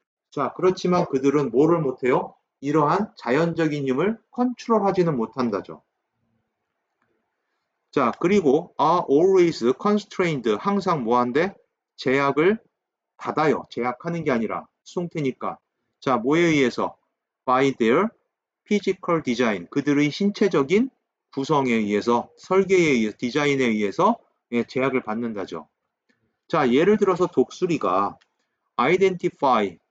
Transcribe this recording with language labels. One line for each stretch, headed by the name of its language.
Korean: 자, 그렇지만 그들은 뭐를 못해요? 이러한 자연적인 힘을 컨트롤하지는 못한다죠.
English: 자, 그리고 are always constrained.
Korean: 항상 뭐한데? 제약을 받아요. 제약하는 게 아니라 수동태니까. 자, 뭐에 의해서?
English: by their physical design.
Korean: 그들의 신체적인 구성에 의해서, 설계에 의해서, 디자인에 의해서 제약을 받는다죠. 자, 예를 들어서 독수리가 identify.